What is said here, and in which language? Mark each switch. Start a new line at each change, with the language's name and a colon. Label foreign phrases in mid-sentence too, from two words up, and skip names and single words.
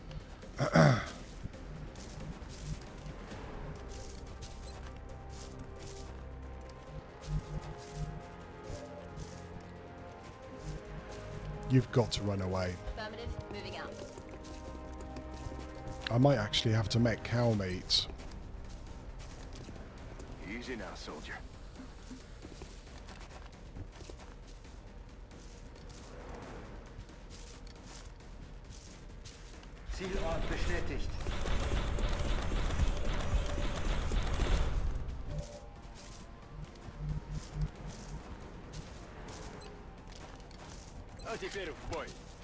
English: You've got to run away. Affirmative. Moving out. I might actually have to make cow meat. Easy now, soldier.
German: Zielort bestätigt.
Russian: А теперь в бой.